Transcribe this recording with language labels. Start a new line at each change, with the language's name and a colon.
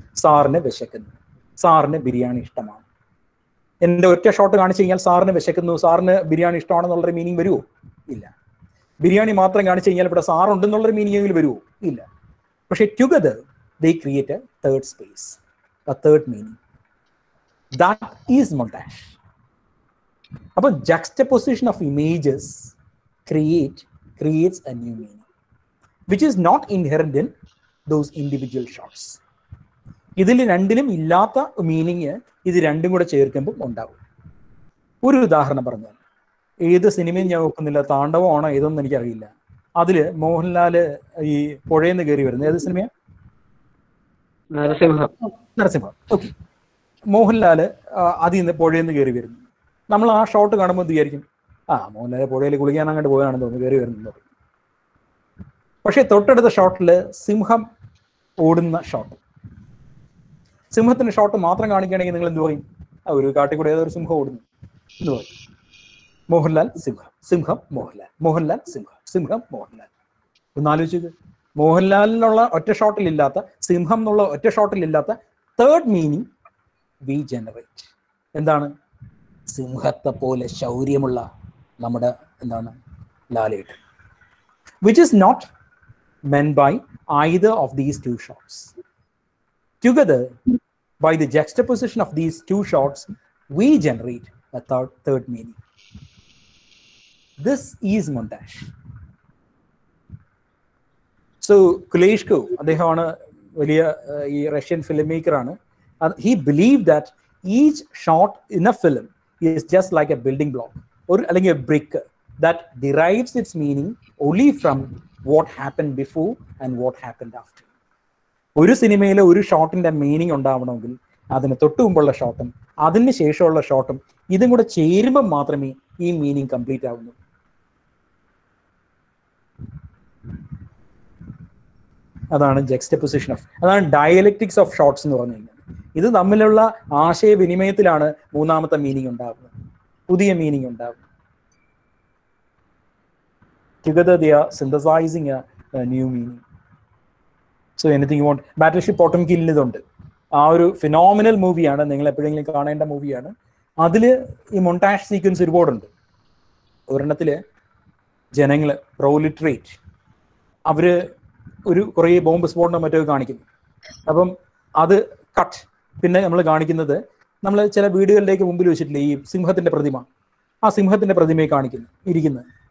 Malayalam: സാറിന് വിശക്കുന്നു, സാറിന് ബിരിയാണി ഇഷ്ടമാണ്. എൻ്റെ ഒറ്റ ഷോട്ട് കാണിച്ചു കഴിഞ്ഞാൽ സാറിന് വിശക്കുന്നു, സാറിന് ബിരിയാണി ഇഷ്ടമാണെന്നുള്ളൊരു മീനിങ് വരുമോ? ഇല്ല. ബിരിയാണി മാത്രം കാണിച്ചു കഴിഞ്ഞാൽ ഇവിടെ സാറുണ്ടെന്നുള്ളൊരു മീനിങ് വരുമോ? ഇല്ല. പക്ഷേ
English: Together they create a third space, a third meaning. That is montage.
Malayalam: അപ്പോൾ
English: juxtaposition of images creates a new meaning which is not inherent in those individual shots.
Malayalam: ഇതിൽ രണ്ടിലും ഇല്ലാത്ത മീനിങ് ഇത് രണ്ടും കൂടെ ചേർക്കുമ്പോൾ ഉണ്ടാവും. ഒരു ഉദാഹരണം പറഞ്ഞാൽ, ഏത് സിനിമയും ഞാൻ നോക്കുന്നില്ല, താണ്ഡവമാണോ ഏതൊന്നും എനിക്കറിയില്ല, അതിൽ മോഹൻലാല് ഈ പുഴയിൽ നിന്ന് കയറി വരുന്നത് ഏത് സിനിമയാണ്? നരസിംഹം. ഓക്കെ, മോഹൻലാല് അതിൽ നിന്ന് പുഴയിൽ നിന്ന് കയറി വരുന്നു. നമ്മൾ ആ ഷോട്ട് കാണുമ്പോൾ വിചാരിക്കും, മോഹൻലാല് പുഴയിൽ കുളിക്കാൻ അങ്ങോട്ട് പോയാണെന്ന് തോന്നുന്നു, കയറി വരുന്നു. പക്ഷേ തൊട്ടടുത്ത ഷോട്ടിൽ സിംഹം ഓടുന്ന ഷോട്ട്, സിംഹത്തിന്റെ ഷോട്ട് മാത്രം കാണിക്കുകയാണെങ്കിൽ നിങ്ങൾ എന്ത് പറയും? ഒരു കാട്ടിൽ കൂടെ ഏതൊരു സിംഹം ഓടുന്നു എന്ന് പറയും. മോഹൻലാൽ സിംഹം, സിംഹം മോഹൻലാൽ, മോഹൻലാൽ സിംഹം, സിംഹം മോഹൻലാൽ. ഒന്ന് ആലോചിച്ചത്, മോഹൻലാലിനുള്ള ഒറ്റ ഷോട്ടിലില്ലാത്ത, സിംഹം എന്നുള്ള ഒറ്റ ഷോട്ടിലില്ലാത്ത തേർഡ് മീനിങ്
English: We generate.
Malayalam: എന്താണ്? സിംഹത്തെ പോലെ ശൗര്യമുള്ള നമ്മുടെ എന്താണ് ലാലേട്ടൻ,
English: which is not meant by either of these two shots. Together, by the juxtaposition of these two shots, we generate a third meaning. This is montage. So
Malayalam: Kuleshko, അദ്ദേഹമാണ് വലിയ ഈ Russian film മേക്കറാണ്.
English: He believed that each shot in a film is just like a building block or like a brick that derives its meaning only from what happened before and what happened after.
Malayalam: ഒരു സിനിമയിലെ ഒരു ഷോട്ടിന്റെ meaning ഉണ്ടാവണമെങ്കിൽ അതിന് തൊട്ട് മുമ്പുള്ള ഷോട്ടും അതിന് ശേഷമുള്ള ഷോട്ടും ഇതും കൂടെ ചേരുമ്പോൾ മാത്രമേ ഈ മീനിങ് കംപ്ലീറ്റ് ആവുന്നു. അതാണ് ജക്സ്റ്റപോസിഷൻ ഓഫ്, അതാണ് ഡയലക്റ്റിക്സ് ഓഫ് ഷോട്ട്സ് എന്ന് പറഞ്ഞു കഴിഞ്ഞാൽ. ഇത് തമ്മിലുള്ള ആശയവിനിമയത്തിലാണ് മൂന്നാമത്തെ മീനിങ് ഉണ്ടാകുന്നത്, പുതിയ മീനിങ് ഉണ്ടാകുന്നത്.
English: Together they are synthesizing a new meaning. So anything you want.
Malayalam: Battleship Potemkin ഇതുണ്ട്. ആ ഒരു ഫിനോമിനൽ മൂവിയാണ്, നിങ്ങൾ എപ്പോഴെങ്കിലും കാണേണ്ട മൂവിയാണ്. അതിൽ ഈ മൊണ്ടാഷ് സീക്വൻസ് ഒരുപാടുണ്ട്. ഒരെണ്ണത്തിൽ ജനങ്ങൾ പ്രോലിറ്ററേറ്റ് അവർ ഒരു കുറേ ബോംബ് സ്ഫോടനം മറ്റോ കാണിക്കുന്നു. അപ്പം അത് കട്ട്. പിന്നെ നമ്മൾ കാണിക്കുന്നത്, നമ്മൾ ചില വീടുകളിലേക്ക് മുമ്പിൽ വെച്ചിട്ടില്ലേ ഈ സിംഹത്തിന്റെ പ്രതിമ, ആ സിംഹത്തിന്റെ പ്രതിമയെ കാണിക്കുന്നു ഇരിക്കുന്നത്.